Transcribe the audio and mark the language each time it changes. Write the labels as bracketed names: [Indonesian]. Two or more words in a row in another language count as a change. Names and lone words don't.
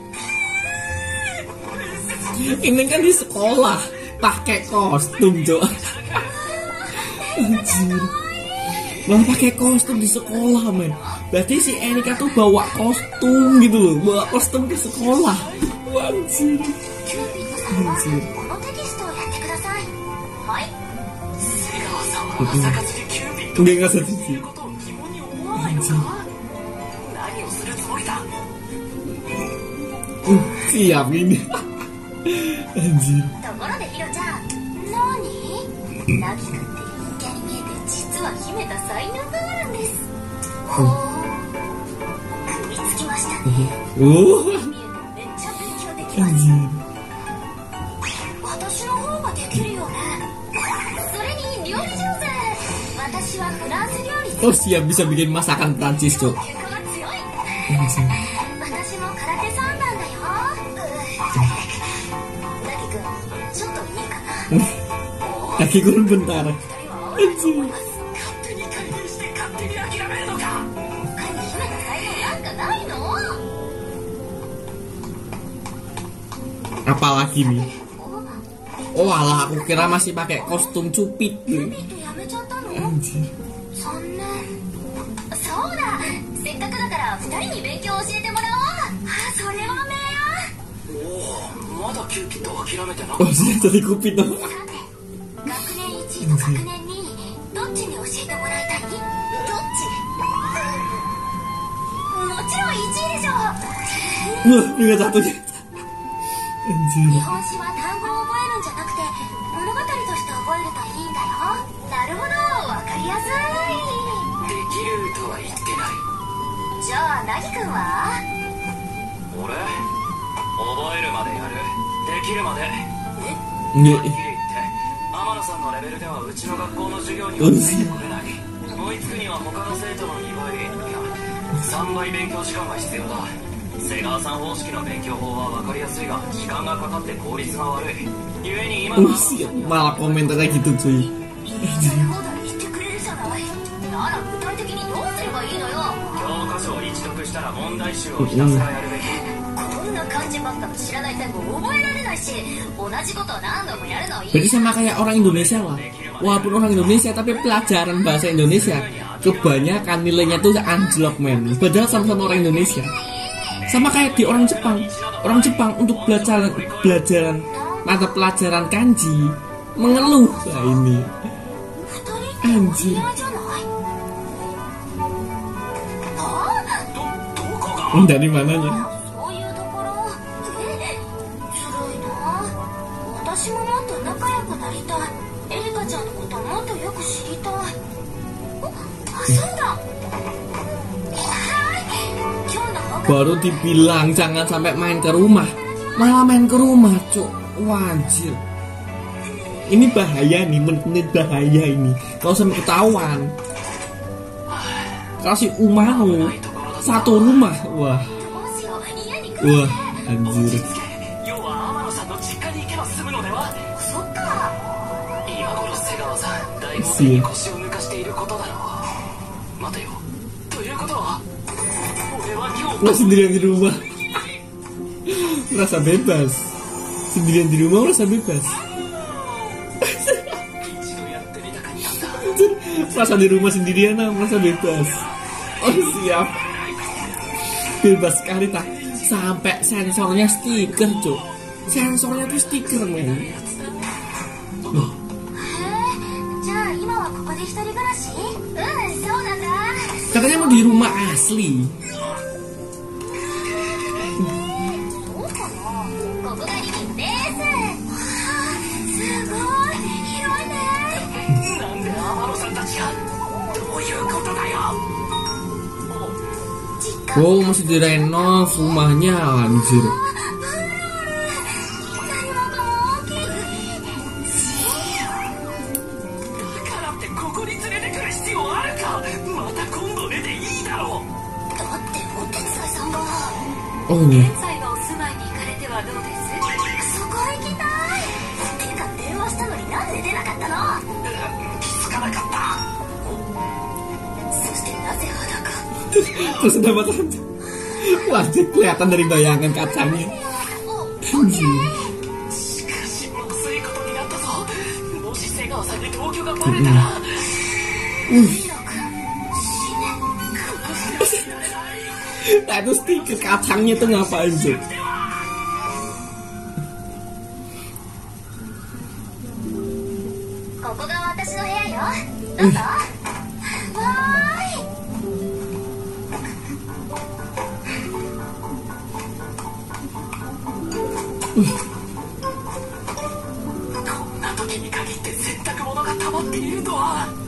[Indonesian] Ini kan di sekolah pakai kostum, Cok. Anjir. Malah pakai kostum di sekolah, men. Berarti si Erika tuh bawa kostum gitu loh, bawa kostum ke sekolah. Anjir. [Japanese] キューピッドさんはこのテキストをやってください。はい。瀬川さんは朝活でキューピッド [Indonesian] Enggak nggak [Japanese] と [Indonesian] sedih. [Japanese] いうことを疑問に思わないのか。何をするつもりだ。 [Indonesian] Siap ini. Anjir. [Japanese] ところでヒロちゃん、何？ナギ君って陰キャに見えて実は秘めた才能があるんです。ほー。食いつきましたね。 Oh. 見えてめっちゃ勉強できます。 [Indonesian] Anjir. [Japanese] 私の方ができるよね。それに料理上手。私はフランス料理 [Indonesian] Oh siap bisa bikin masakan Prancis tuh. [Japanese] 結果が強い。 [Indonesian] Anjir. [Japanese] 私も空手三段だよ。ナギ君、ちょっといいかな。 [Indonesian] Kaki gurun bentar. [Japanese] 二人は合わないと思います。勝手に改変して勝手に諦めるのか。他に秘めた才能なんかないの？ [Indonesian] Apalagi nih? Oh alah, aku kira masih pakai kostum cupid [Japanese] キュー [Indonesian] nih. [Japanese] ピッドやめちゃったの？ [Indonesian] Anjir. [Japanese] 残念。そうだ。せっかくだから二人に勉強を教えてもらおう。あ、それは名誉。おお、まだキューピッド諦めてな [Indonesian] Oh sudah jadi cupid tuh. [Japanese] さて、学年1位と学年2位、どっちに教えてもらいたい？どっち？もちろん1位でしょ。 [Indonesian] Wah, ingat satunya. [Japanese] 日 [Indonesian] Anjir. [Japanese] 本史は単語を覚えるんじゃなくて物語として覚えるといいんだよ。なるほど、わかりやすい。できるとは言ってない。じゃあ、ナギ君は？俺？覚えるまでやる。できるまで。は [Indonesian] Nggak. [Japanese] っきり言って天野さんのレベルではうちの学校の授業にはついてこれない。追いつくには他の生徒の2倍いや3倍勉強時間が必要だ。瀬川さん方式の勉強法は分かりやすいが時間がかかって効率が悪い。ゆえに今の [Indonesian] Oh siap, malah komentarnya gitu cuy. [Japanese] 言いたい放題言ってくれるじゃない。なら具体的にどうすればいいのよ。教科書を一読したら問題集をひたすらやるべき。こんな漢字ばっかの知らない単語覚えられないし、同じことを何度もやるのいい。 [Indonesian] Berarti sama kayak orang Indonesia lah. Walaupun orang Indonesia tapi pelajaran bahasa Indonesia kebanyakan nilainya tuh anjlok men. Padahal sama-sama orang Indonesia. Sama kayak di orang Jepang. Orang Jepang untuk pelajaran mata pelajaran kanji mengeluh lah ini. Anjir. Dari mananya? [Japanese] そういうところ。ずるいな。私ももっと仲良くなりたい。エリカちゃんのこともっとよく知りたい。あ、そうだ。今日の放課 [Indonesian] Baru dibilang jangan sampai main ke rumah, malah main ke rumah cuk. Wajib. Ini bahaya nih, menit bahaya ini. Kalau sampai ketahuan, kalau si Umau satu rumah, wah, [Japanese] どうしよう。家に来る。 [Indonesian] wah, anjir. [Japanese] 要は天野さんの実家に行けば済むのでは。そっか。今頃瀬川さん大学に腰を抜かしていることだろう。待てよ。ということは俺は今日 [Indonesian] Nggak sendirian di rumah, merasa bebas. Sendirian di rumah merasa bebas. [Japanese] 一度やってみたかったんだ。 [Indonesian] Anjir, merasa di rumah sendirian, merasa bebas. Oh siap. Bebas sekali tak. Sampai sensornya stiker cuk. Sensornya tuh stiker men. [Japanese] じゃあ今はここで一人暮らし？そうなんだ。 [Indonesian] Katanya mau di rumah asli. [Japanese] そうかな。ここがリビングです。すごい広いね。なんで天野さんたちがどういうことだよ。実家 [Indonesian] Oh masih direnov rumahnya anjir. [Japanese] だからってここに連れてくる必要あるか。また今度出ていいだろう。だってお手伝いさんが [Indonesian] Oh ini. [Japanese] 現在のお住まいに行かれてはどうです？そこ行きたい。てか電話したのになんで出なかったの？気づかなかった。そしてなぜ裸？ [Indonesian] Terus ada mata. Wajib kelihatan dari bayangan kacanya. Anjir. [Japanese] しかしまずいことになったぞ。もし瀬川さんに同居がバレたら。ヒロ君、死ね。殺してやれない。 [Indonesian] Nah itu stiker kacangnya tuh ngapain sih? [Japanese] ここが私の部屋よ。どうぞ。わーい。こんな時に限って洗濯物が溜まっているとは。